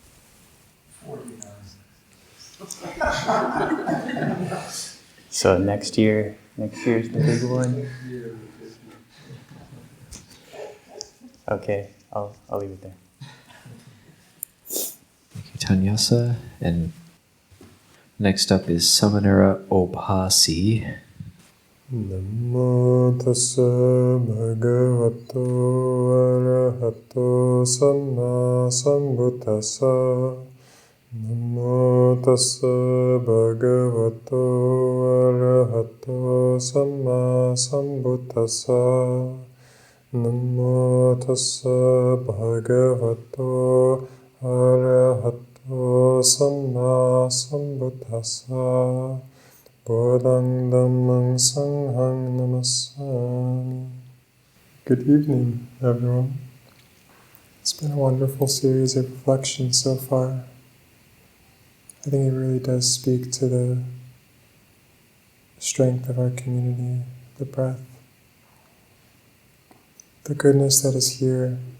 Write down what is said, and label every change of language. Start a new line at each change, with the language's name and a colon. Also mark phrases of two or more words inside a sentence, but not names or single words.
English: 49. So next year's the big one? Okay, I'll leave it there. Thank you, Yasa. And next up is Sāmaṇera Obhāsī.
Pali: Namo tassa bhagavato arahato samma sambuddhassa. Namo tassa bhagavato arahato samma sambuddhassa. Namo tassa bhagavato arahato samma sambuddhassa. Buddhaṃ Dhammam Sangham Namassāmi.
English: Good evening, everyone. It's been a wonderful series of reflections so far. I think it really does speak to the strength of our community, the breath, the goodness that is here.